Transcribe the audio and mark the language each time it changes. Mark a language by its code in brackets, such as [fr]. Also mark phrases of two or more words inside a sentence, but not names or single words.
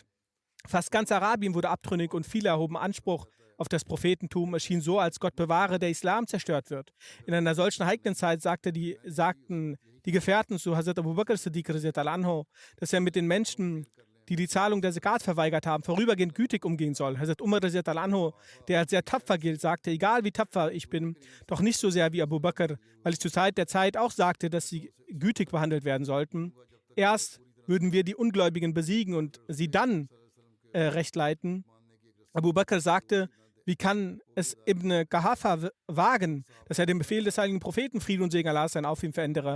[de] Fast ganz Arabien wurde abtrünnig und viele erhoben Anspruch auf das Prophetentum. Es schien so, als Gott bewahre, der Islam zerstört wird. In einer solchen heiklen Zeit sagten die Gefährten zu Hazrat Abu Bakr Siddiq [ar] رضي الله عنه, [de] dass er mit den Menschen, die die Zahlung der Zakat verweigert haben, vorübergehend gütig umgehen soll. Hazrat Umar [ar] رضي الله عنه, [de] der als sehr tapfer gilt, sagte, egal wie tapfer ich bin, doch nicht so sehr wie Abu Bakr, weil ich zur Zeit der Zeit auch sagte, dass sie gütig behandelt werden sollten. Erst würden wir die Ungläubigen besiegen und sie dann recht leiten. Abu Bakr sagte, wie kann es Ibn Qahafa wagen, dass er den Befehl des heiligen Propheten, Friede und Segen Allah sein auf ihm verändere?